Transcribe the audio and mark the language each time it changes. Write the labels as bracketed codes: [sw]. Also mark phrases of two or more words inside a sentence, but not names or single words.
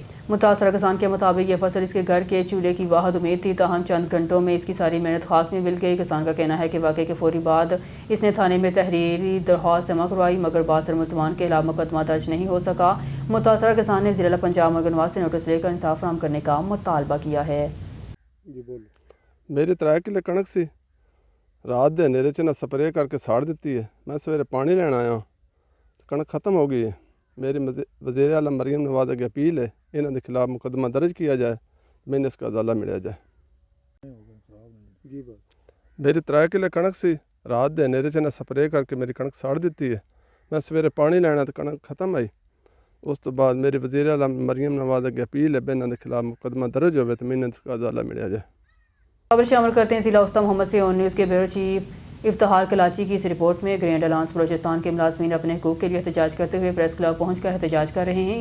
[ur] متاثرہ کسان کے مطابق یہ فصل اس کے گھر کے چولہے کی واحد امید تھی، تاہم چند گھنٹوں میں اس کی ساری محنت خاک میں مل گئی. کسان کا کہنا ہے کہ واقعے کے فوری بعد اس نے تھانے میں تحریری درخواست جمع کروائی مگر باثر ملزمان کے خلاف مقدمہ درج نہیں ہو سکا. متاثرہ کسان نے وزیر اعلیٰ پنجاب مرگن نواز سے نوٹس لے کر انصاف فراہم کرنے کا مطالبہ کیا ہے. [pa] میری 3 کلے کنک سی رات دے ہنیرے چ نہ سپرے کر کے ساڑ دیتی ہے. میں سویرے پانی لین آیا کنک ختم ہو گئی ہے. میری وزیر اعلیٰ مریم نواز اگے اپیل ہے انہوں کے خلاف مقدمہ درج کیا جائے، میں اس کا ازالہ ملیا جائے. میری 3 کلے کنک سی رات دے ہنیرے چ نہ سپرے کر کے میری کنک ساڑ دیتی ہے. میں سویرے پانی لینا تو کنک ختم آئی. اس تو بعد میری وزیر اعلیٰ مریم نواز اگے اپیل ہے انہوں کے خلاف مقدمہ درج ہوئے تو میں اس کا ازالہ ملیا جائے. [ur] خبر شامل کرتے ہیں ضلع وسطی محمد سے. آن نیوز کے بیورو چیف افتخار کلاچی کی اس رپورٹ میں گرینڈ الائنس بلوچستان کے ملازمین اپنے حقوق کے لیے احتجاج کرتے ہوئے پریس کلب پہنچ کر احتجاج کر رہے ہیں.